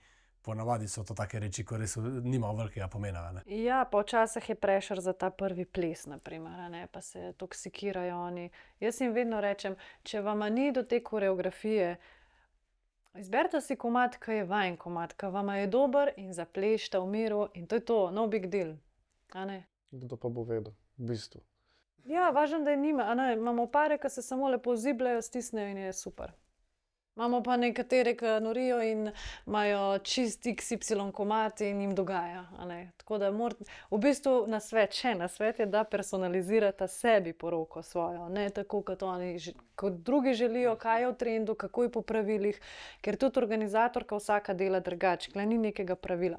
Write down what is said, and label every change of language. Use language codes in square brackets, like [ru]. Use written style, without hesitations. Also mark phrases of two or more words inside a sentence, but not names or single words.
[sl] Ponavadi so to take reči, ko res nima velikega pomena, a ne. Ja, pa včasih je prešer za ta prvi ples, na primer, a ne, pa se toksikirajo oni. Jaz jim vedno rečem, če vama ni do te koreografije, izberite si komad, ki je vajen komad, ki vama je dober in zaplešite v miru in to je to, [en] no big deal, [sl] a ne. Kdo pa bo vedel, v bistvu. Ja, važno, da je nima, a ne, imamo pare, ki se samo lepo zibljajo, stisnejo in je super. Imamo pa nekatere, ki norijo in imajo čist XY komad in jim dogaja, a ne. Tako da v bistvu nasvet je, da personalizirata sebi poroko svojo, ne tako kot drugi želijo, kaj je v trendu, kako je po pravilih, ker tudi organizatorka vsaka dela drugače, tukaj ni nekega pravila.